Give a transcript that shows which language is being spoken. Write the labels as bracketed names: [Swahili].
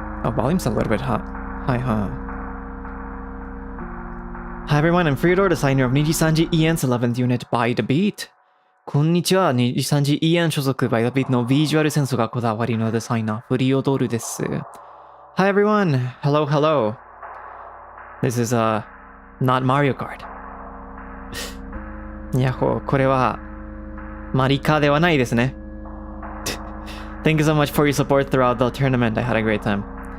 [English] Oh, volume's a little bit hot. Hi, huh? Hi everyone, I'm Freodore, designer of NIJISANJI EN's 11th unit by the beat. [Japanese] こんにちは、NIJISANJI EN 所属 by the beat のビジュアルセンスがこだわりのデザイナー、フリオドールです。 [English] Hi everyone. Hello, hello. This is, not Mario Kart. [Japanese] いや、これは、マリカではないですね。 [English] Thank you so much for your support throughout the tournament. I had a great time.